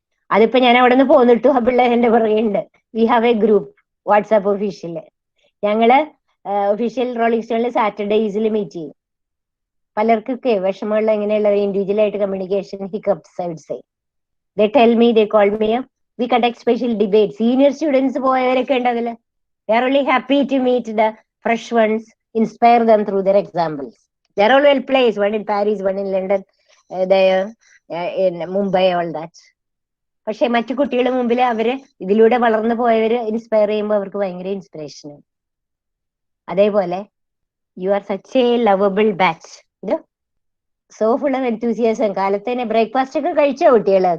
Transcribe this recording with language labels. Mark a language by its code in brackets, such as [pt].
[ml] അതിപ്പോ ഞാൻ അവിടെ നിന്ന് പോന്നിട്ടു, ആ പിള്ളേർ എന്റെ പുറകെയുണ്ട്. [en] We have a group WhatsApp official. [ml] ഞങ്ങള് ഒഫീഷ്യൽ റോളിംഗ് സ്റ്റോണിൽ സാറ്റർഡേസിൽ മീറ്റ് ചെയ്യും. പലർക്കൊക്കെ വിഷമമുള്ള എങ്ങനെയുള്ള ഇൻഡിവിജ്വൽ ആയിട്ട് communication hiccups [en] I would say. They tell me, they call me up, we conduct special debate. [ml] Senior students പോയവരൊക്കെ ഉണ്ട് അതില്. [en] They are really happy to meet the fresh ones, inspire them through their examples. They are all well placed, one in Paris, one in London, there in Mumbai, all that. [ml] പക്ഷെ മറ്റു കുട്ടികളുടെ മുമ്പിൽ അവര് ഇതിലൂടെ വളർന്നു പോയവര് inspire ചെയ്യുമ്പോൾ അവർക്ക് ഭയങ്കര ഇൻസ്പിറേഷൻ. അതേപോലെ [en] You are such a lovable batch. So full of enthusiasm. [ml] കാലത്തേനെ breakfast ഒക്കെ കഴിച്ചോ കുട്ടികള്?